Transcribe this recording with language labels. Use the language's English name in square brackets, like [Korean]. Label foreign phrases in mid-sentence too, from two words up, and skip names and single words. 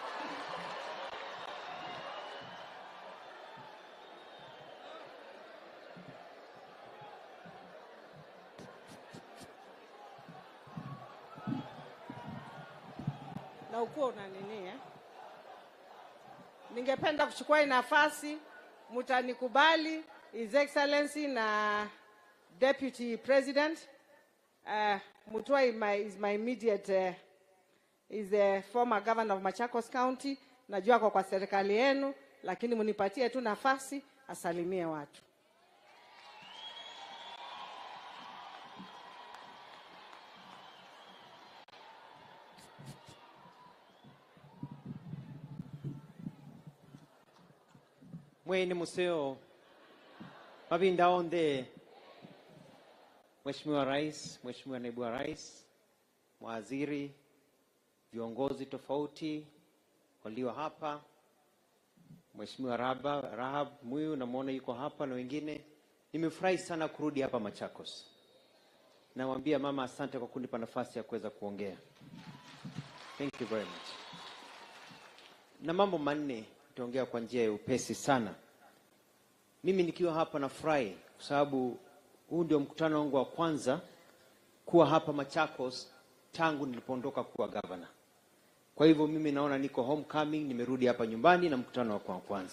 [Swahili] Na uko na nini Ningependa kuchukua hii nafasi, mtanikubali [English] His Excellency [Swahili] na [English] Deputy President. Mutua is my immediate is the former governor of Machakos County. [Swahili] Najua kwa serikali yenu, lakini munipatie tu nafasi asalimie watu. [Kamba] Mwene museo mabinda onde, [Swahili] Mheshimiwa Rais, Mheshimiwa Naibu wa Rais, mawaziri, viongozi tofauti, walio hapa, Mheshimiwa Rahab Muyu namuona yuko hapa na wengine. Nimefurahi sana kurudi hapa Machakos. Namwambia mama asante kwa kunipa nafasi ya kuweza kuongea. [English] Thank you very much. [Swahili] Na mambo manne nitaongea kwa njia ya upesi sana. Mimi nikiwa hapa nafurahi kwa sababu huu ndio mkutano wangu wa kwanza kuwa hapa Machakos tangu nilipoondoka kuwa governor. Kwa hivyo mimi naona niko homecoming, nimerudi hapa nyumbani na mkutano wa kwanza.